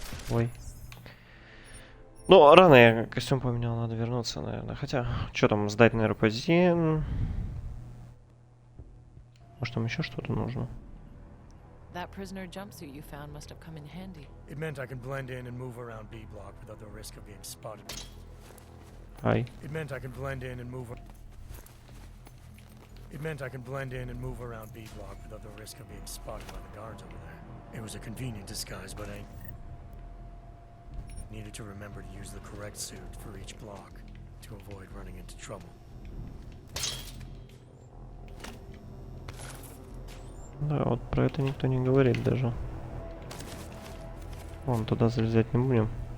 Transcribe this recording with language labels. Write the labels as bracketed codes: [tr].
[ru] Ой. Ну, рано я костюм поменял, надо вернуться, наверное. Хотя, что там, сдать, наверное, позиции. Может, там еще что-то нужно? [en] That prisoner jumpsuit you found must have come in handy. It meant I could blend in and move around B block without the risk of being spotted. Ай. It meant I could blend in and move. It meant I could blend in and move around B block without the risk of being spotted by the guards over there. It was a convenient disguise, but I needed to remember to use the correct suit for each block to avoid running into trouble. [ru] Да, вот про это никто не говорит даже. Вон, туда залезать не будем.